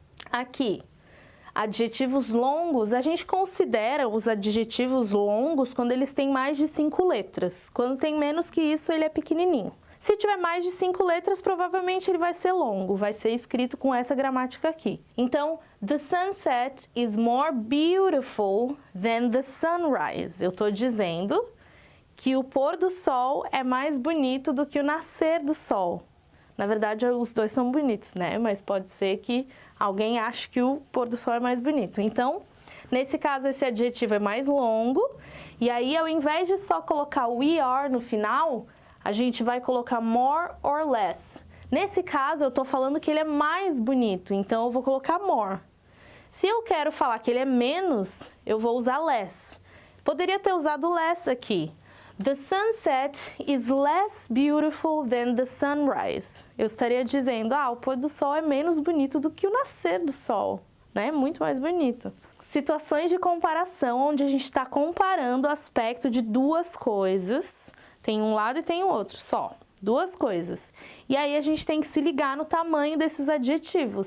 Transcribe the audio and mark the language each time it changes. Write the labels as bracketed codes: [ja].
[pt] Aqui, adjetivos longos, a gente considera os adjetivos longos quando eles têm mais de 5 letras. Quando tem menos que isso, ele é pequenininho. Se tiver mais de 5 letras, provavelmente ele vai ser longo, vai ser escrito com essa gramática aqui. [en] Então, the sunset is more beautiful than the sunrise. [pt] Eu estou dizendo que o pôr do sol é mais bonito do que o nascer do sol. Na verdade, os dois são bonitos, né? Mas pode ser que alguém ache que o pôr do sol é mais bonito. Então, nesse caso, esse adjetivo é mais longo. E aí, ao invés de só colocar o ER no final, a gente vai colocar more or less. Nesse caso, eu estou falando que ele é mais bonito, então eu vou colocar more. Se eu quero falar que ele é menos, eu vou usar less. Poderia ter usado less aqui. [en] The sunset is less beautiful than the sunrise. [pt] Eu estaria dizendo, o pôr do sol é menos bonito do que o nascer do sol, né? Muito mais bonito. Situações de comparação, onde a gente está comparando o aspecto de duas coisas. Tem um lado e tem o outro, só. Duas coisas. E aí, a gente tem que se ligar no tamanho desses adjetivos.